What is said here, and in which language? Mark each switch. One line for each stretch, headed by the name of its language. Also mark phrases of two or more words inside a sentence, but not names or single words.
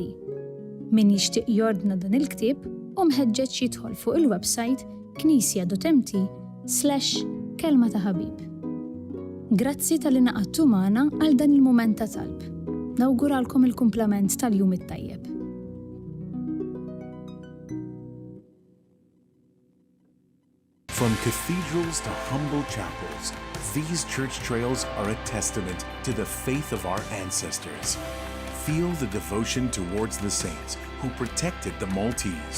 Maltese: Min jixtieq jordna dan il-ktieb u mħeġġeġ jidħol fuq il-website knisja.mt/kelma ta' ħabib. Grazzi tal-li naqadtu magħna għal dan il-mument ta' talb. Nawguralkom il-kumplament tal-jum it-tajjeb.
English: From cathedrals to humble chapels, these church trails are a testament to the faith of our ancestors. Feel the devotion towards the saints who protected the Maltese.